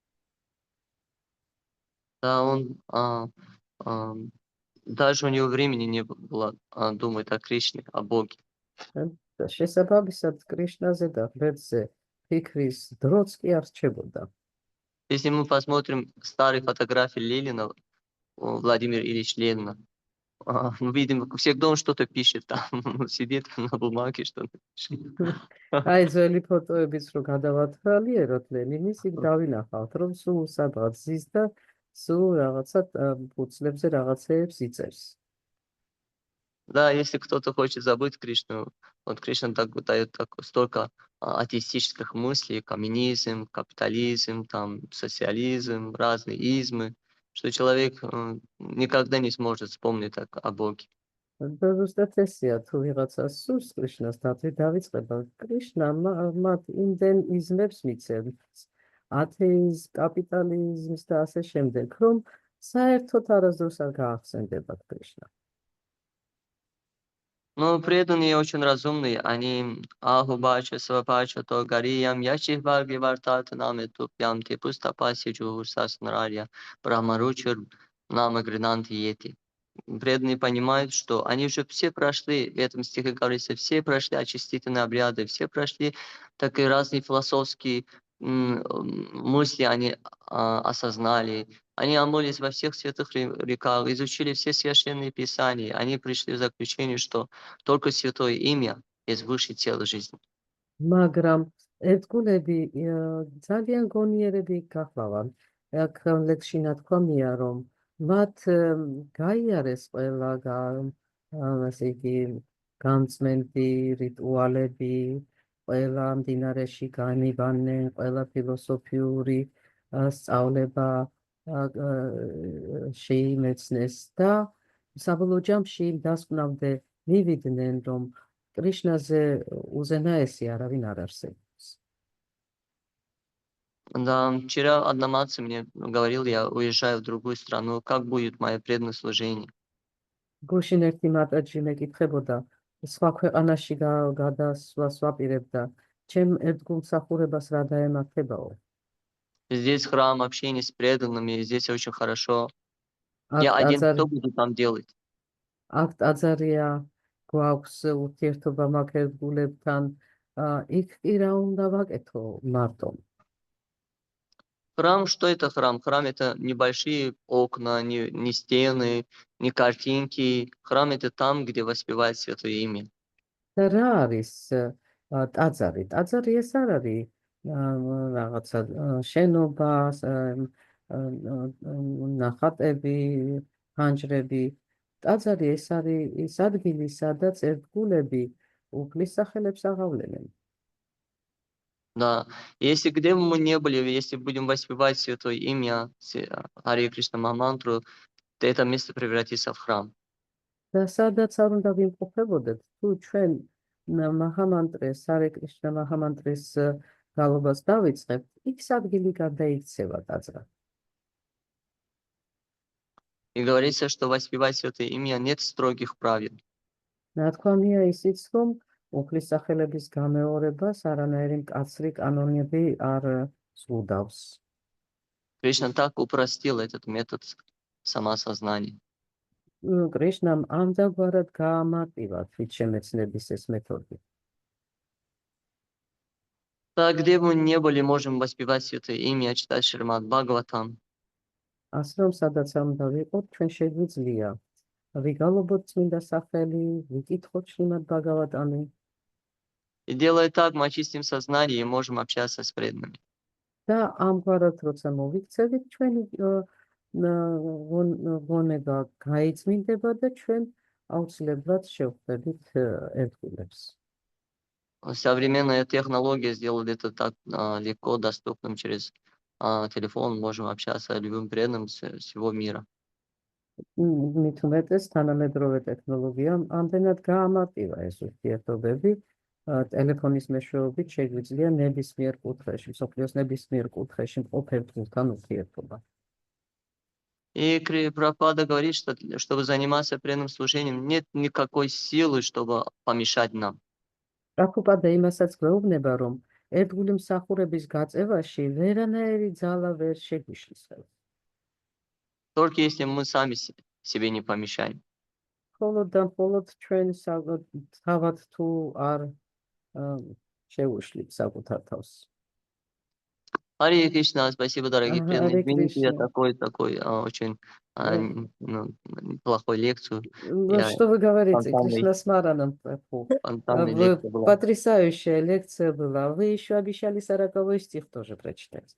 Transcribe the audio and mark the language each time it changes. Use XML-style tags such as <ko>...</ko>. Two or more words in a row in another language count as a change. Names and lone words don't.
<ru>Да, он даже у него времени не было думать о Кришне, о Боге.</ru> <ka>შესაბამისად კრიშნაზე და ღმერთზე ფიქრის დროც კი არ რჩებოდა.</ka> <ru>Если мы посмотрим старые фотографии Ленина, Владимира Ильича Ленина, мы видим, всегда он что-то пишет там, сидит на бумаге, что-то пишет.</ru> <ka>აი ძველი ფოტოებიც რო გადავათვალიეროთ ლენინის, იქ დავინახავთ, რომ სულ სადღაც ზის და სულ რაღაცა ფუცლებზე რაღაცეებს იწერს.</ka> <ru>Да, если кто-то хочет забыть Кришну, вот Кришна дает столько атеистических мыслей, коммунизм, капитализм, там, социализм, разные измы, что человек никогда не сможет вспомнить о Боге.</ru> <ka>ზუსტად ესეა, თუ ვიღაცას სურს კრიშნას დავიწყება, კრიშნა მათ იმდენ იზმებს მიცემს, ათეიზმს, კაპიტალიზმს და ასე შემდეგ, რომ საერთოდ არასდროს არ გაახსენდებათ кришна.</ka> <ru>Но преданные очень разумные, они</ru> <sa>अहो बत श्वपचोऽतो गरीयान् यज्जिह्वाग्रे वर्तते नाम तुभ्यम् तेपुस्तपस्ते जुहुवुः सस्नुरार्या ब्रह्मानूचुर्, नाम गृणन्ति ये.</sa> <ru>Преданные понимают, что они уже все прошли, в этом стихе говорится, все прошли очистительные обряды, все прошли такие разные философские мысли, они осознали. Они омылись во всех святых реках, изучили все священные писания. Они пришли к заключению, что только святое имя есть высший цел жизни.</ru> <ka>მაგრამ ერთგულები ძალიან გონიერები გახლავან. აქ ლექსში ნათქვამია, რომ მათ გაიარეს ყველა ასე იგი განწმენდი რიტუალები, ყველა მდინარეში განიბანენ, ყველა ფილოსოფიური სწავლება შეიმეცნეს და საბოლოო ჯამში დასკვნამდე მივიდნენ, რომ კრიშნაზე უზენაესი არავინ არ არსებობს.</ka> <ru>Да, вчера одна мать мне говорила, я уезжаю в другую страну, как будет мое преданное служение?</ru> <ka>გუშინ ერთი მატაჯი მეკითხებოდა, სხვა ქვეყანაში გადასვლას ვაპირებდა, ჩემ ერთგულმსახურებას რა დაემართებაო?</ka> <ru>Здесь храм, общение с преданными, здесь очень хорошо. Я один, что буду там делать?</ru> <ka>აქ ტაძარია, გვაქვს ურთიერთობა მაგ ერთგულებთან, იქ კი რა უნდა ვაკეთო მარტო?</ka> <ru>Храм, что это храм? Храм это небольшие окна, не стены, не картинки. Храм это там, где воспевает святое имя.</ru> <ka>და რა არის ტაძარი? ტაძარი ეს არ არის რაღაცა შენობა, ნახატები, ფანჯრები. ტაძარი ეს არის ის ადგილი, სადაც ერთგულები უფლის სახელებს აღავლენენ.</ka> <ru>Да. Если где бы мы не были, если будем воспевать Святое Имя, Харе Кришна мантру, то это место превратится в храм.</ru> <ka>და სადაც არ უნდა ვიმყოფებოდეთ, თუ ჩვენ მაჰამანტრეს, ჰარე კრიშნა მაჰამანტრეს გალობას დავიწყებთ, იქ ადგილი გადაიქცევა ტაძრად.</ka> <ru>И говорится, что воспевать Святое Имя нет строгих правил.</ru> <ka>ნათქვამია ისიც, რომ უფლის სახელების გამეორებას არანაირი მკაცრი კანონები არ ზღუდავს.</ka> <ru>Кришна так упростил этот метод самосознания.</ru> <ka>კრიშნამ ამდაღარად გაამარტივა თვითშემეცნების ეს მეთოდი.</ka> <ru>Так, где бы мы не были, можем воспевать Святое Имя, читать Шримад Бхагаватам.</ru> <ka>ასე რომ სადაც არ უნდა ვიყოთ, ჩვენ შეგვიძლია ვიგალობოთ წმინდა სახელი, ვიკითხოთ შრიმად ბაგავატანი</ka> <ru>И делая так, мы очистим сознание и можем общаться с преданными.</ru> <ka>და ამგვარად როცა მოვიქცევით, ჩვენი გონება გაიწმინდება და ჩვენ აუცილებლად შევხვდებით ერთგულებს.</ka> <ru>Современная технология сделает это так легко, доступным через телефон. Можем общаться с любым преданным всего мира.</ru> <ka>მით უმეტეს თანამედროვე ტექნოლოგიამ ამდენად გაამარტივა ეს ურთიერთობები, ტელეფონის მეშვეობით შეგვიძლია ნებისმიერ კუთხეში, მსოფლიოს ნებისმიერ კუთხეში მყოფ ერთგულთან ურთიერთობა.</ka> <ru>И Прабхупада говорит, что чтобы заниматься преданным служением, нет никакой силы, чтобы помешать нам.</ru> <ka>პრაბჰუპადა იმასაც გვეუბნება, რომ ერთგული მსახურების გაწევაში ვერანაირი ძალა ვერ შეგვიშლისხებს.</ka> <ru>Только если мы сами себе не помешаем.</ru> <ka>მხოლოდ და მხოლოდ ჩვენ თავად თუ არ შევუშლით საკუთარ თავს.</ka> <ru>Харе Кришна, спасибо, дорогие преданные. Харе Извините, я Кришна. такой очень плохой лекцию. Что вы говорите? спонтанный. Кришна Смаранам Прабху. Спонтанная лекция была. Потрясающая лекция была. Вы еще обещали 40-й стих тоже прочитать.</ru>